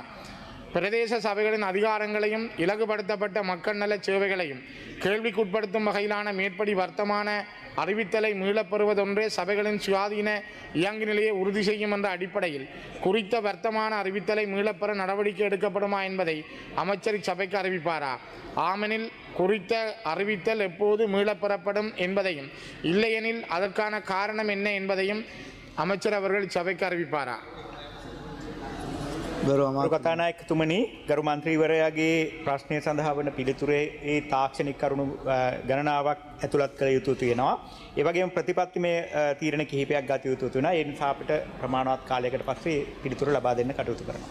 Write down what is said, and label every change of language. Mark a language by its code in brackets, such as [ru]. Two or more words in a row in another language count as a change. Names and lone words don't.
[ta] பிரதேச சபைகளின் அதிகாரங்களையும் இலகுபடுத்தப்பட்ட மக்கள் நல சேவைகளையும் கேள்விக்குட்படுத்தும் வகையிலான மேற்படி வர்த்தமான அறிவித்தலை மீளப்பெறுவதொன்றே சபைகளின் சுயாதீன இயங்கு நிலையை உறுதி செய்யும் என்ற அடிப்படையில் குறித்த வர்த்தமான அறிவித்தலை மீளப்பெற நடவடிக்கை எடுக்கப்படுமா என்பதை அமைச்சர் இச்சபைக்கு அறிவிப்பாரா? ஆமெனில் குறித்த அறிவித்தல் எப்போது மீளப்பெறப்படும் என்பதையும், இல்லையெனில் அதற்கான காரணம் என்ன என்பதையும் அமைச்சர் அவர்கள் இச்சபைக்கு அறிவிப்பாரா? [si] කතානායකතුමනි, ගරු මන්ත්‍රීවරයාගේ ප්‍රශ්නය සඳහා වන පිළිතුරේ ඒ තාක්ෂණික කරුණු ගණනාවක් ඇතුළත් කළ යුතු තියෙනවා. ඒ වගේම ප්‍රතිපත්තිමය තීරණ කිහිපයක් ගත යුතු තුනා. ඒ නිසා අපිට ප්‍රමාණවත් කාලයකට පස්සේ පිළිතුරු ලබා දෙන්න කටයුතු කරනවා.